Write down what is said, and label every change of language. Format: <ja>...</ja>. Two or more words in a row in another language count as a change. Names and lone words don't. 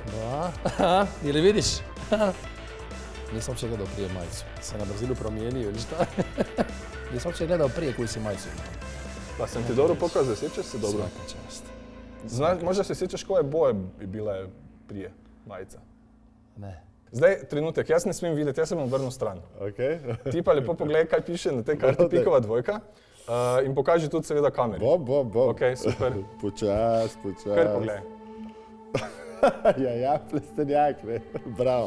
<hr>Da, ili vidiš? Nisam uopće gledao prije majicu. Se na brzilu promijenio ili šta? Nisam uopće gledao prije koju si majicu imao. Pa sam ti dobro pokazao, sjećaš se dobro? Svaka čast. Možda se sjećaš koje boje bi bila prije majica? Ne.</hr> <sl>Zdaj, trenutek, jaz ne smem videti, jaz sem obrnil stran. Ti pa lepo pogledaj, kaj piše na tej karti Pikova dvojka in pokaži tudi seveda kameru. Bob. Ok, super. Počas. Kar pogledaj. Ja, plestenjak, ne, bravo.</sl>